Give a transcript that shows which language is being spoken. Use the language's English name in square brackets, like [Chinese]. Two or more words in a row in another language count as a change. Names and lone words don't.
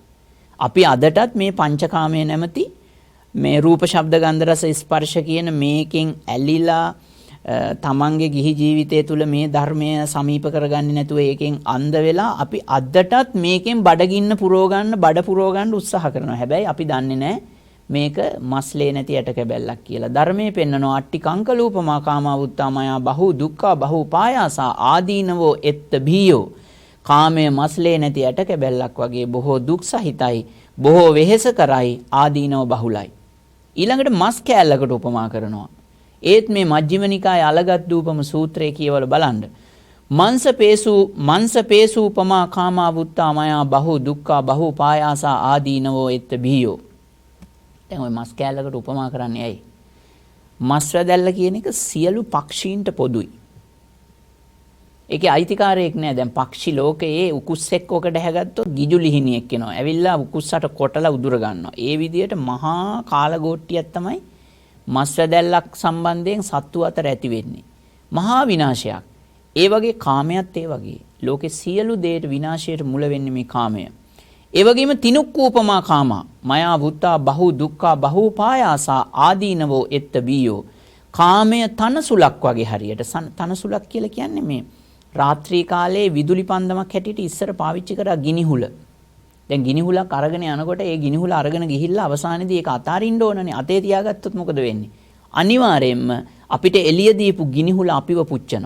[Sinhala] අපි අදටත් මේ පංචකාමයේ නැමැති මේ රූප ශබ්ද ගන්ධ රස ස්පර්ශ කියන මේකෙන් ඇලිලා තමන්ගේ ගිහි ජීවිතය තුළ මේ ධර්මය සමීප කරගන්නේ නැතුව ඒකෙන් අන්ධ වෙලා අපි අදටත් මේකෙන් බඩගින්න පුරව ගන්න උත්සාහ කරනවා. හැබැයි අපි දන්නේ නැහැ මේක මස්ලේ නැති යට කැබැල්ලක් කියලා. ධර්මයේ පෙන්නනවා [Pali] අට්ටි කංකලූපමා කාමාවුත්තා මයා බහු දුක්ඛා බහු පායාසා ආදීනවෝ එත්ත බීයෝ. [Sinhala] කාමය මස්ලේ නැති යට කැබැල්ලක් වගේ බොහෝ දුක් සහිතයි, බොහෝ වෙහෙස කරයි, ආදීනව බහුලයි. ඊළඟට මස් කෑල්ලකට උපමා කරනවා. ඒත් මේ මජ්ක්‍ධිම නිකායේ අලගත්දූපම සූත්‍රයේ කියවල බලන්න. [Pali] මංස පේසු උපමා කාමාවුත්තා මයා බහු දුක්ඛා බහු පායාසා ආදීනවෝ එත්ත බීයෝ. [Sinhala] දැන් ওই මස් කෑල්ලකට උපමා කරන්නේ ඇයි? මස් වැදැල්ල කියන එක සියලු පක්ෂීන්ට පොදුයි. ඒකේ අයිතිකාරයෙක් නෑ. දැන් පක්ෂි ලෝකයේ උකුස්සෙක් ඔකට හැගත්තොත් ගිජු ලිහිණියෙක් එනවා. ඇවිල්ලා උකුස්සට කොටලා උදුර ගන්නවා. ඒ විදිහට මහා කාලගෝට්ටියක් තමයි මස් වැදැල්ලක් සම්බන්ධයෙන් සත්තු අතර ඇති වෙන්නේ. මහා විනාශයක්. ඒ වගේ කාමයක් ඒ වගේ. ලෝකේ සියලු දේට විනාශයට මුල වෙන්නේ මේ කාමය. ඒ වගේම [Pali] තිනුක්කූපමා කාමා මයා වුත්තා බහු දුක්ඛා බහු පායාසා ආදීනවෝ එත්ත බීයෝ. [Sinhala] කාමය තනසුලක් වගේ හරියට. තනසුලක් කියලා කියන්නේ මේ රාත්‍රී කාලයේ විදුලි පන්දමක් හැටියට ඉස්සර පාවිච්චි කරා ගිනිහුල. දැන් ගිනිහුලක් අරගෙන යනකොට ඒ ගිනිහුල අරගෙන ගිහිල්ලා අවසානයේදී ඒක අතාරින්න ඕනනේ. අතේ තියාගත්තොත් මොකද වෙන්නේ? අනිවාර්යයෙන්ම අපිට එළිය දීපු ගිනිහුල අපිව පුච්චනවා.